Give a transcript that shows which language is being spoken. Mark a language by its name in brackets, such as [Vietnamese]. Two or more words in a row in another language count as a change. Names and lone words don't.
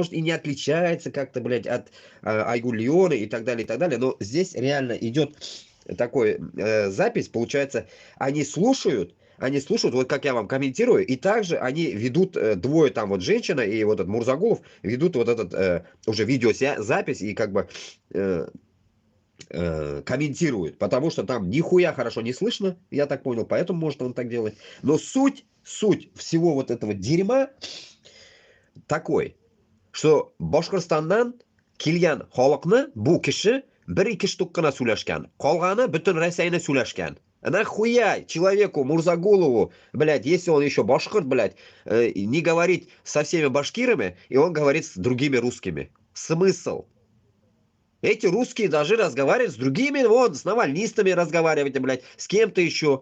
[Russian] и не отличается как-то, блядь, от Айгуль-Лиона и так далее, но здесь реально идет такой запись, получается, они слушают, вот как я вам комментирую, и также они ведут, двое там вот женщина и вот этот Мурзагулов ведут вот этот уже видеозапись и как бы комментируют, потому что там нихуя хорошо не слышно, я так понял, поэтому может он так делать. Но суть всего вот этого дерьма такой, что [Tatar] Башкортостаннан келген халыкны бу кеше 1-2 штук кына сөйләшкән. Калганы бөтен Россияны сөйләшкән. [Russian] Нахуя человеку Мурзагулову, блядь, если он еще башкирт, блядь, не говорить со всеми башкирами, и он говорит с другими русскими? Смысл? Эти русские должны разговаривать с другими, вот, с навальнистами разговаривать, блядь, с кем-то еще.